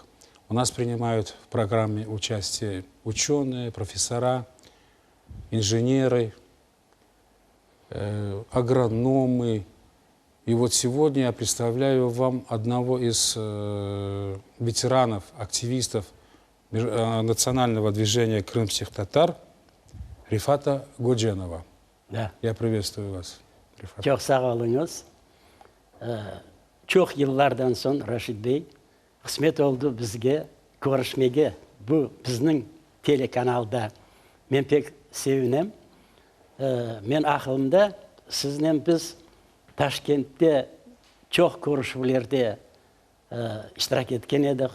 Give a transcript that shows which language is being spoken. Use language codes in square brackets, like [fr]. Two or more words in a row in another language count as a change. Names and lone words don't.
[ru] У нас принимают в программе участие ученые, профессора, инженеры, агрономы. И вот сегодня я представляю вам одного из ветеранов, активистов национального движения крымских татар, Рифата Годженова. Да. Я приветствую вас, Рифат. [crh] Çok sağ olunuz. Çok yıllardan sonra Rashid Bey, kısmet oldu bizge, görüşmege. Bu bizning telekanalda. Men pek sevinem. Men aklımda sizden biz Taşkent'te çok görüşmelerde iştirak etken edik.